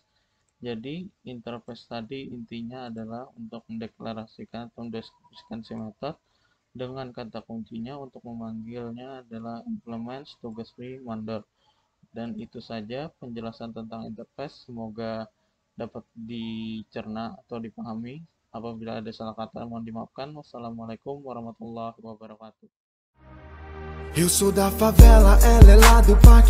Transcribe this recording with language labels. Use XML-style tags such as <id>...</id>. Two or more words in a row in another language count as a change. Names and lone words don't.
<id>Jadi interface tadi intinya adalah untuk mendeklarasikan atau mendeskripsikan si method dengan kata kuncinya untuk memanggilnya adalah implements tugas reminder. Dan itu saja penjelasan tentang interface. Semoga dapat dicerna atau dipahami. Apabila ada salah kata mohon dimaafkan.</id> <ar>والسلام عليكم ورحمة الله وبركاته.</ar> <pt>Eu sou da favela, ela é lá do</pt>